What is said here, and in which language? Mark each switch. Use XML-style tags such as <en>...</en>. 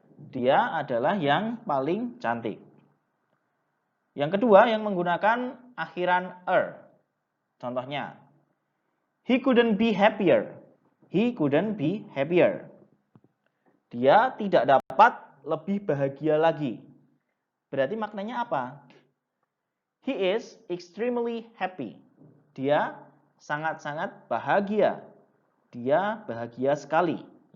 <id>Dia adalah yang paling cantik. Yang kedua, yang menggunakan akhiran er.</id> <en>Contohnya, he couldn't be happier. He couldn't be happier.</en> <id>Dia tidak dapat lebih bahagia lagi. Berarti maknanya apa?</id> <en>He is extremely happy.</en> <id>Dia sangat-sangat bahagia. Dia bahagia sekali.</id>